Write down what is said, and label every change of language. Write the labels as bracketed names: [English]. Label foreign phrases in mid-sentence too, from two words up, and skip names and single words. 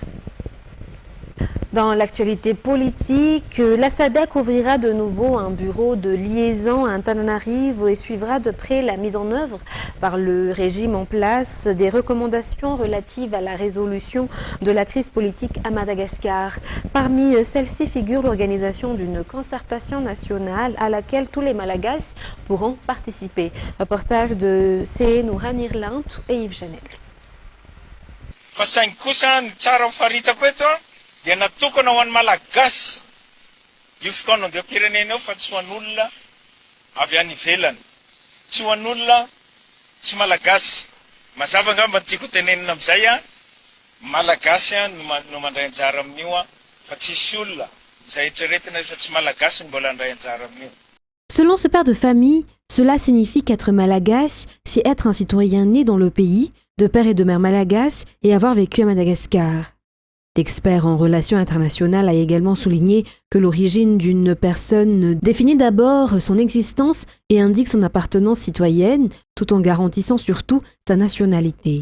[French] Dans l'actualité politique, la SADC ouvrira de nouveau un bureau de liaison à Antananarivo et suivra de près la mise en œuvre par le régime en place des recommandations relatives à la résolution de la crise politique à Madagascar. Parmi celles-ci figure l'organisation d'une concertation nationale à laquelle tous les Malagasy pourront participer. Reportage de Seheno Ranirlanto et Yves Chanel. [Malagasy] Dia natokana ho an'ny malagasy io fotoana andeha am-pirenena eo fa tsy ho an'olona avy any ivelany, tsy ho an'olona tsy malagasy. Mazava angamba tiako tenenina amin'izay malagasy no mandray anjara amin'io fa tsisy olona izay eritreretina fa tsy malagasy no mbola handray anjara amin'io. [French] Selon ce père de famille, cela signifie qu'être malagasy, c'est être un citoyen né dans le pays, de père et de mère malagasy et avoir vécu à Madagascar. L'expert en relations internationales a également souligné que l'origine d'une personne définit d'abord son existence et indique son appartenance citoyenne, tout en garantissant surtout sa nationalité.